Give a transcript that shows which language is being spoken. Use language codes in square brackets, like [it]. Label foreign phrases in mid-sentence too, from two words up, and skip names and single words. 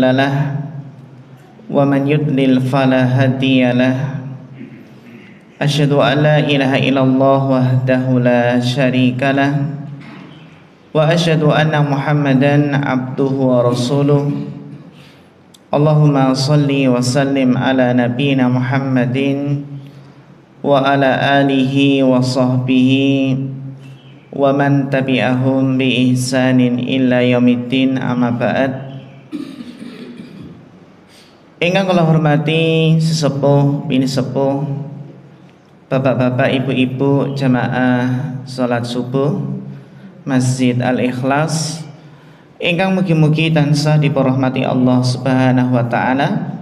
[ar] له ومن يضلل فلا هادي له أشهد أن لا إله إلا الله وحده لا شريك له وأشهد أن محمدا عبده ورسوله اللهم صل وسلم على نبينا محمد وعلى آله وصحبه ومن تبعهم بإحسان إلى يوم الدين، أما بعد. [jv] Ingkang kula hormati sesepuh bini sepuh, bapak-bapak, ibu-ibu jamaah salat subuh Masjid Al-Ikhlas, ingkang mugi-mugi tansah diporahmati Allah [ar] سبحانه وتعالى.